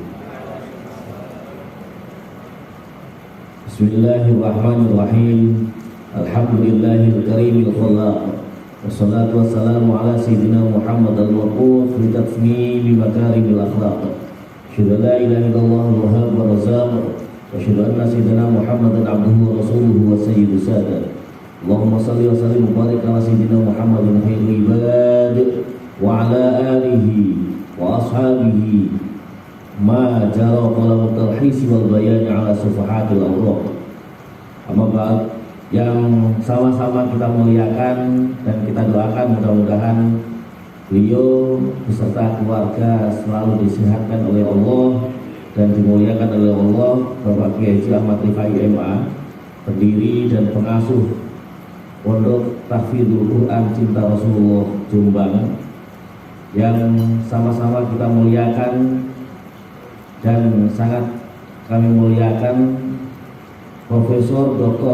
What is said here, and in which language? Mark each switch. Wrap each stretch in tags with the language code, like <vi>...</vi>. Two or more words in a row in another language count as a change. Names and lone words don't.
<ar>بسم الله الرحمن الرحيم. الحمد لله الكريم الخلاق. والصلاة والسلام على سيدنا محمد المبعوث بتتميم مكارم الأخلاق. أشهد أن لا إله إلا الله الوهاب الرزاق. وأشهد أن سيدنا محمدا عبده ورسوله وسيد السادات. اللهم صل وسلم وبارك على سيدنا محمد خير العباد وعلى آله وأصحابه ما جرى قلم التلخيص والبيان على صفحات الأوراق. أما بعد,</ar> <id>yang sama-sama kita muliakan dan kita doakan mudah-mudahan beliau beserta keluarga selalu disehatkan oleh Allah dan dimuliakan oleh Allah. Bapak Kiai Haji Ahmad Rifai MA, pendiri dan pengasuh Pondok Tahfidzul Quran Cinta Rasulullah Jombang, yang sama-sama kita muliakan dan sangat kami muliakan Profesor Dr.</id>